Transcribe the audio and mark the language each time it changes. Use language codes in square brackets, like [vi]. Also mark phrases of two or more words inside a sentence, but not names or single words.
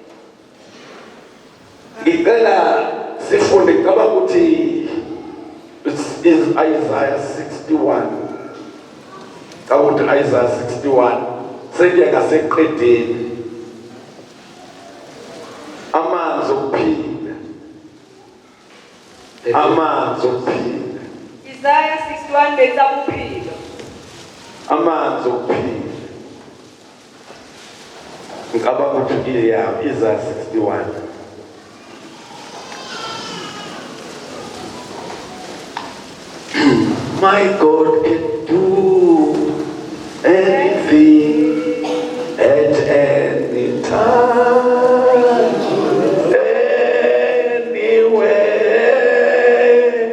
[zu] Ngicela sifunde ngicaba ukuthi is Isaiah 61. Ukuthi Isaiah 61 sekuya ngaseqedeni. Amanzi okuphila. Amanzi okuphila. [st] Isaiah 61 betsa bophelo. [zu] Amanzi okuphila. Ngicabanga ukuthi iya Isaiah 61. [en] My God can do anything at any time, anywhere.